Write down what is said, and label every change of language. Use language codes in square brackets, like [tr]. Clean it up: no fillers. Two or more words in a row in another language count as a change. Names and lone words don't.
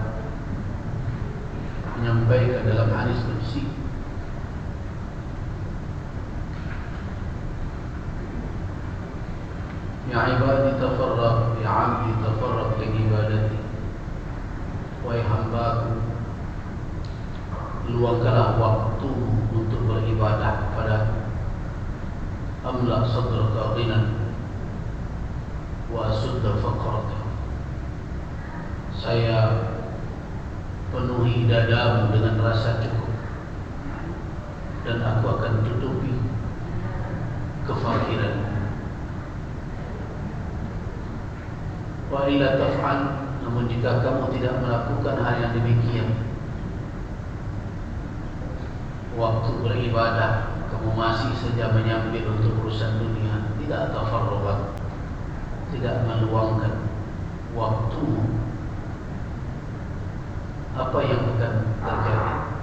[id] menyampaikan dalam hadis qudsi, [ar] يا عبادي تفرغ يا عبدي تفرغ لعبادتي, [id] wahai hambaku, luangkanlah waktu untuk beribadah kepada [ar] أملأ صدرك غنى وأسد فقرك. [id] Saya penuhi dadamu dengan rasa cukup, dan aku akan tutupi kefakiran. [ar] وإلا تفعل, [id] namun jika kamu tidak melakukan hal yang demikian, waktu beribadah kamu masih saja menyambil untuk urusan dunia, tidak tafarruq, tidak meluangkan waktumu, apa yang akan terjadi?